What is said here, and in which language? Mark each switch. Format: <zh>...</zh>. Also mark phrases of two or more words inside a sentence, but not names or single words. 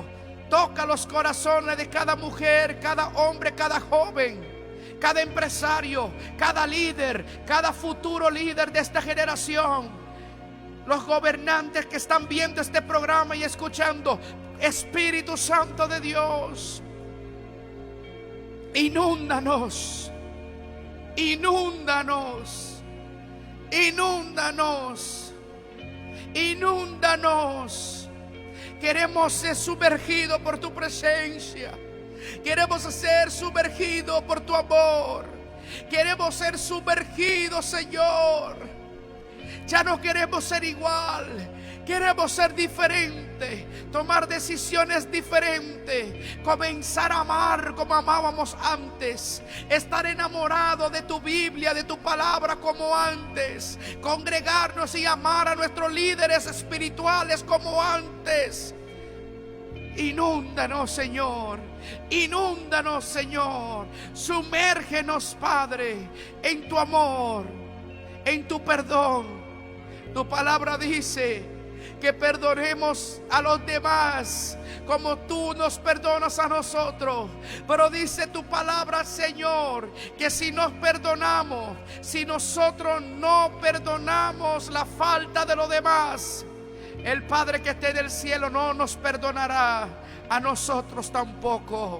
<es>Toca los corazones de cada mujer, cada hombre, cada joven, cada empresario, cada líder, cada futuro líder de esta generación. Los gobernantes que están viendo este programa y escuchando. Espíritu Santo de Dios, inúndanos, inúndanos, inúndanos, inúndanos. Queremos ser sumergidos por tu presencia. Queremos ser sumergidos por tu amor. Queremos ser sumergidos, Señor. Ya no queremos ser igual. Queremos ser diferentes. Tomar decisiones diferentes. Comenzar a amar como amábamos antes. Estar enamorados de tu Biblia, de tu palabra como antes. Congregarnos y amar a nuestros líderes espirituales como antes. Inúndanos, Señor. Inúndanos, Señor. Sumérgenos, Padre, en tu amor, en tu perdón. Tu palabra dice que perdonemos a los demás como tú nos perdonas a nosotros. Pero dice tu palabra, Señor, que si nos perdonamos, si nosotros no perdonamos la falta de los demás, el Padre que esté en el cielo no nos perdonará a nosotros tampoco.</es>